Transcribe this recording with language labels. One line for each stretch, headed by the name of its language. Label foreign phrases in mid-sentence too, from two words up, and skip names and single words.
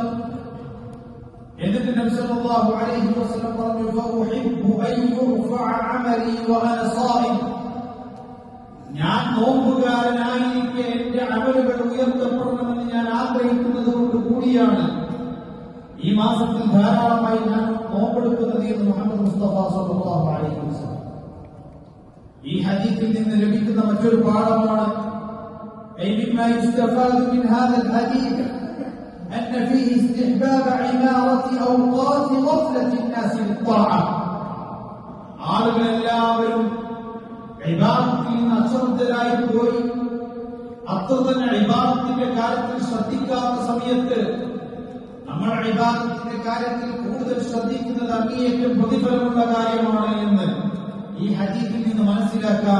Malayalam: എന്നിട്ട് നബി
Arabic: صلى الله عليه وسلم
Malayalam: പറഞ്ഞു
Arabic: فأحب أن يرفع عملي وأنا صائم,
Malayalam: ഞാൻ നോമ്പുകാരനായിരിക്കെ എന്റെ അമലുകൾ ഉയർത്തപ്പെടണമെന്ന് ഞാൻ ആഗ്രഹിക്കുന്നത് കൊണ്ട് കൂടിയാണ് ഈ മാസത്തിൽ ധാരാളമായി ഞാൻ നോമ്പെടുക്കുന്നത് എന്ന് മുഹമ്മദ് മുസ്തഫ
Arabic: صلى الله عليه وسلم.
Malayalam: ഈ ഹദീസിൽ നിന്ന് ലഭിക്കുന്ന മറ്റൊരു പാഠമാണ്
Arabic: أي مما يستفاد من هذا الحديث أن فيه استحباب عمارة أوقات غفلة الناس للطاعة.
Malayalam: ആളുകളെല്ലാവരും ഇബാദത്തിൽ നിന്ന് അശ്രദ്ധരായി പോയി അത്ര തന്നെ ഇബാദത്തിന്റെ കാര്യത്തിൽ ശ്രദ്ധിക്കാത്ത സമയത്ത് നമ്മൾ ഇബാദത്തിന്റെ കാര്യത്തിൽ കൂടുതൽ ശ്രദ്ധിക്കുന്നത് അങ്ങേയറ്റം പ്രതിഫലമുള്ള കാര്യമാണ് എന്ന് ഈ ഹദീസിൽ നിന്ന് മനസ്സിലാക്കാം.